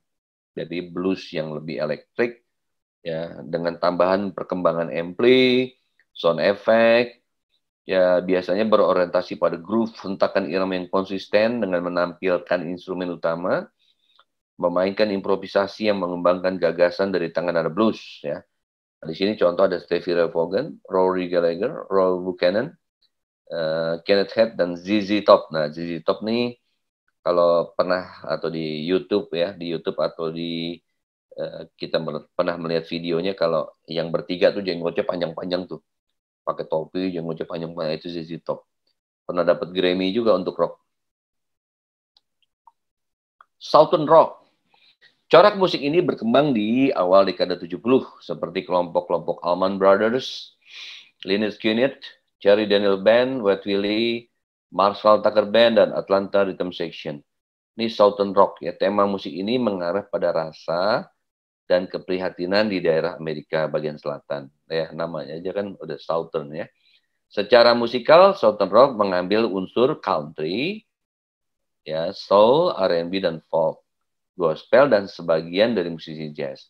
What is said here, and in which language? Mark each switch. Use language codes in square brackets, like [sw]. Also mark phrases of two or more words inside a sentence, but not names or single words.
[id] Jadi blues yang lebih elektrik, ya, dengan tambahan perkembangan ampli, [en] sound effect, [id] ya biasanya berorientasi pada groove, hentakan irama yang konsisten dengan menampilkan instrumen utama, memainkan improvisasi yang mengembangkan gagasan dari tangan ada blues, ya. Di sini contoh ada Stevie Ray Vaughan, Rory Gallagher, Roy Buchanan, Kenneth Head, dan ZZ Top. Nah, ZZ Top nih kalau pernah atau di YouTube ya, di YouTube atau di kita pernah melihat videonya, kalau yang bertiga tuh jenggotnya panjang-panjang tuh, pakai topi, jenggotnya panjang-panjang, itu ZZ Top. Pernah dapat Grammy juga untuk rock. [en] Southern Rock. [id] Corak musik ini berkembang di awal dekade 70, seperti kelompok-kelompok Allman Brothers, Lynyrd Skynyrd, Cherry Daniel Band, Wet Willie, Marshall Tucker Band, dan Atlanta Rhythm Section. Ini [en] Southern Rock, [id] ya. Tema musik ini mengarah pada rasa dan keprihatinan di daerah Amerika bagian selatan. Ya, namanya aja kan udah Southern, ya. Secara musikal, [en] Southern Rock [id] mengambil unsur country, ya, soul, R&B, dan folk, gospel, dan sebagian dari musisi jazz.